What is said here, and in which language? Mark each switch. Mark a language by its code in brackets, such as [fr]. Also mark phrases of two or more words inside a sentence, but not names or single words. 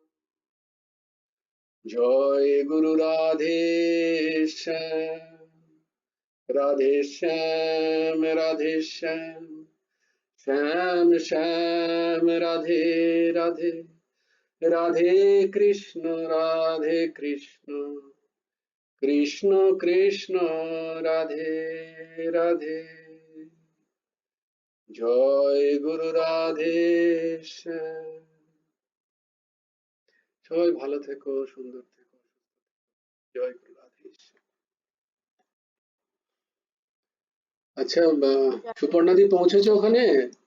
[hi] जय गुरु राधे श्याम, राधे श्याम राधे श्याम, श्याम श्याम राधे राधे, राधे कृष्ण कृष्ण कृष्ण राधे राधे। जय गुरु राधे श्याम। [bn] সবাই ভালো থেকো, সুন্দর থেকো। জয় গুরু রাধে শ্যাম। আচ্ছা, সুপর্ণাদি পৌঁছেছো ওখানে?